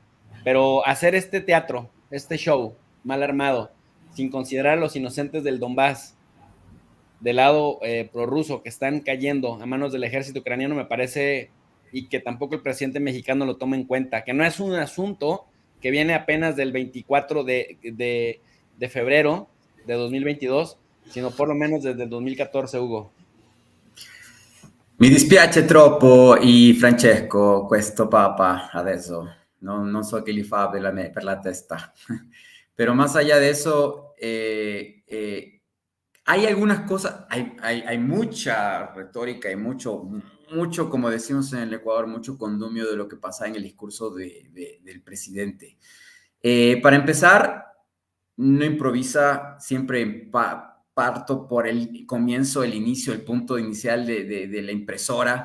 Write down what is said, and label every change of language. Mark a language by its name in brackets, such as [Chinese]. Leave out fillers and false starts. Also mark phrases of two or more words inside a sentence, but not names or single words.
[Spanish] Pero hacer este teatro, este show mal armado, sin considerar a los inocentes del Donbass, del lado prorruso, que están cayendo a manos del ejército ucraniano, me parece, y que tampoco el presidente mexicano lo toma en cuenta, que no es un asunto que viene apenas del 24 de febrero de 2022, sino por lo menos desde el 2014, Hugo. [Italian] Mi dispiace troppo Francesco, questo Papa adesso, non so che gli fa per la testa, [Spanish] pero más allá de eso, hay algunas cosas, hay mucha retórica y mucho, como decimos en el Ecuador, mucho condumio de lo que pasa en el discurso del presidente. Para empezar, no improvisa, siempre parto por el comienzo, el inicio, el punto inicial de la impresora.